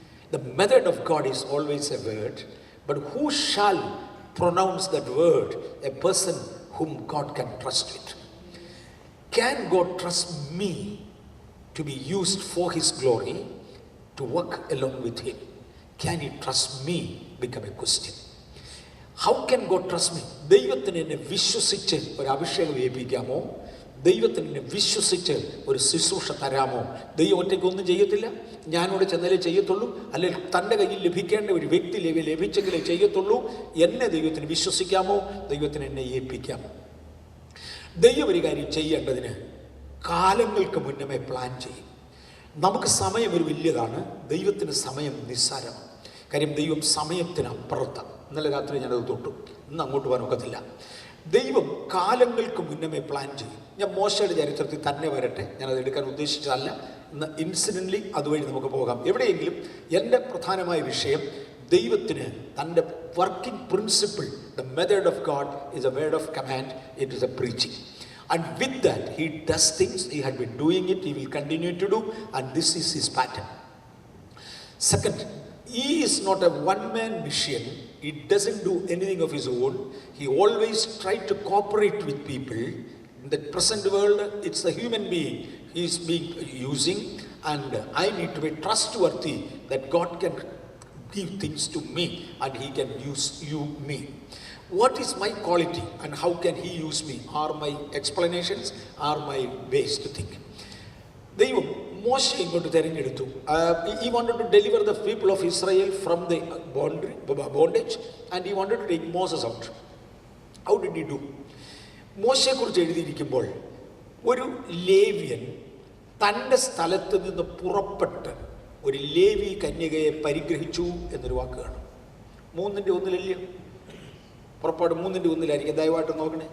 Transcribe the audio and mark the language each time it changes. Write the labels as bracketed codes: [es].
[en] The method of God is always a word, but who shall pronounce that word? A person whom God can trust with. Can God trust me to be used for his glory, to work along with him? Can he trust me? Become a question. How can God trust me? [ml] ദൈവത്തിന് എന്നെ വിശ്വസിച്ച് ഒരു അഭിഷേകം ഏൽപ്പിക്കാമോ? ദൈവത്തിന് എന്നെ വിശ്വസിച്ച് ഒരു ശുശ്രൂഷ തരാമോ? ദൈവം ഒറ്റയ്ക്കൊന്നും ചെയ്യത്തില്ല. ഞാനോട് ചെന്നാലേ ചെയ്യത്തുള്ളൂ. അല്ലെങ്കിൽ തൻ്റെ കയ്യിൽ ലഭിക്കേണ്ട ഒരു വ്യക്തി ലഭിച്ചെങ്കിലേ ചെയ്യത്തുള്ളൂ. എന്നെ ദൈവത്തിന് വിശ്വസിക്കാമോ? ദൈവത്തിന് എന്നെ ഏൽപ്പിക്കാമോ? ദൈവം ഒരു കാര്യം ചെയ്യേണ്ടതിന് കാലങ്ങൾക്ക് മുന്നമേ പ്ലാൻ ചെയ്യും. നമുക്ക് സമയം ഒരു വലിയതാണ്, ദൈവത്തിന് സമയം നിസ്സാരമാണ്. കാര്യം ദൈവം സമയത്തിന് അപ്പുറത്താണ്. ഇന്നലെ രാത്രി ഞാനത് തൊട്ടു, ഇന്ന് അങ്ങോട്ട് പോകാൻ ഒക്കത്തില്ല. ദൈവം കാലങ്ങൾക്ക് മുന്നമേ പ്ലാൻ ചെയ്യും. ഞാൻ മോശയുടെ ചരിത്രത്തിൽ തന്നെ വരട്ടെ, ഞാനത് എടുക്കാൻ ഉദ്ദേശിച്ചതല്ല. ഇന്ന് ഇൻസിഡൻ്റലി അതുവഴി നമുക്ക് പോകാം. എവിടെയെങ്കിലും എൻ്റെ പ്രധാനമായ വിഷയം ദൈവത്തിന് തൻ്റെ working principle, [en] The method of God is a word of command, it is a preaching. And with that, he does things. He had been doing it. He will continue to do. And this is his pattern. Second, he is not a one-man mission. He doesn't do anything of his own. He always tried to cooperate with people. In the present world, it's the human being he is being using. And I need to be trustworthy that God can give things to me and he can use me. What is my quality and how can he use me? Are my explanations, are my ways to think. [ml] ദൈവം മോശയെ ഇങ്ങോട്ട് തിരഞ്ഞെടുത്തു. [en] He wanted to deliver the people of Israel from the bondage and he wanted to take Moses out. How did he do? [ml] മോശയെക്കുറിച്ച് എഴുതിയിരിക്കുമ്പോൾ ഒരു ലേവ്യൻ തൻ്റെ സ്ഥലത്ത് നിന്ന് പുറപ്പെട്ട് ഒരു ലേവി കന്യകയെ പരിഗ്രഹിച്ചു എന്നൊരു വാക്ക് കാണും. 3:1 പുറപ്പാട് 3:1 ദയവായിട്ട് നോക്കണേ.